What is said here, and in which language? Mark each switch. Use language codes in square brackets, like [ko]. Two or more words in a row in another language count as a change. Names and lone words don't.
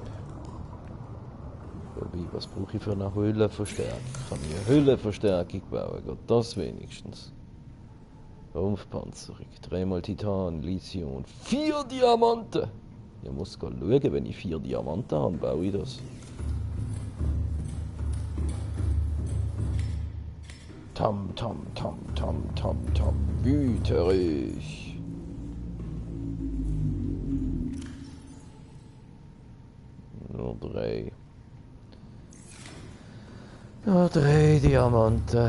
[de] Wobei, was brauche ich für eine Hüllenverstärkung? Kann ich eine Hüllenverstärkung bauen? Geht das wenigstens? Rumpfpanzerung, 3 Titan, Lithium und 4 Diamanten! Ich muss schauen, wenn ich 4 Diamanten habe, baue ich das. Tam, tam, tam, tam, tam, tam, wüterig. Nur 3. Nur 3 Diamanten.